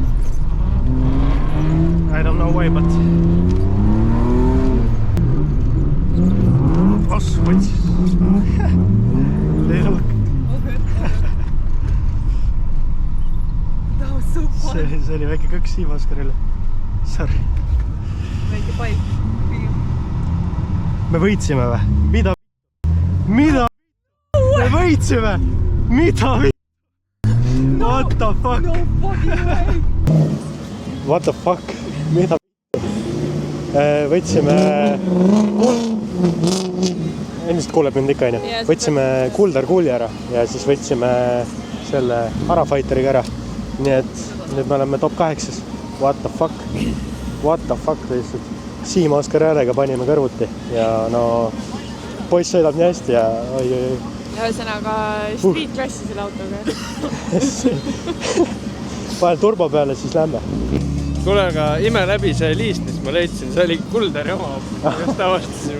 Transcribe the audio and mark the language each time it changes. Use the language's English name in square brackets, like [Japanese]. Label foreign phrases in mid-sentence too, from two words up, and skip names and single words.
[English] I don't know why, but oh, switch. Little. That was so fun. [Estonian] See oli väike kõks Siim Oskarile. Sorry. Väike paik. Me võitsime või? Mida? Me võitsime? Mida? [English] What the fuck? No fucking way. What the fuck? [Estonian] Mida? Võtsime... Ennist kuuleb mind ikka, aine. Võtsime Kulderkuuli ära ja siis võtsime selle Harafighteriga ära. Nii et nüüd me oleme top 8. [English] What the fuck? What the fuck lihtsalt? [Estonian] Siim Oskar Häälega panime kõrvuti ja no poiss sõidab nii hästi ja oi. Ühesõnaga street klassi selle autoga. Vahel turbo peale, siis lähme. Kuule, aga ime läbi see liist, mis ma leidsin, see oli Kulderi oma, just avastasime.